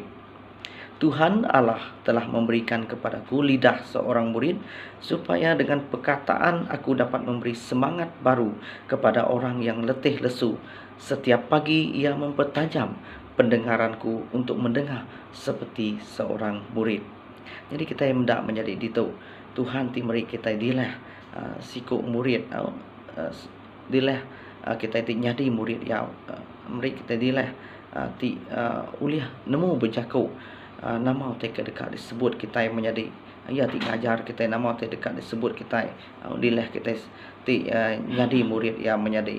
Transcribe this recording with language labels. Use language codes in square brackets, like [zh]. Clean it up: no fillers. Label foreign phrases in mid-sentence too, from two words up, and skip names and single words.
[id] Tuhan Allah telah memberikan kepadaku lidah seorang murid, supaya dengan perkataan aku dapat memberi semangat baru kepada orang yang letih lesu. Setiap pagi ia mempertajam pendengaranku untuk mendengar seperti seorang murid. [iba] Jadi kita yang mendak menjadi ditu Tuhan ti meri kita dilah sikuk murid, dilah kita ti nyadi murid ya, meri kita dilah ti uliah nemu berjaku, nama te dekat disebut kita yang menjadi ya ti ngajar kita, nama te dekat disebut kita, dilah kita ti nyadi murid ya menjadi.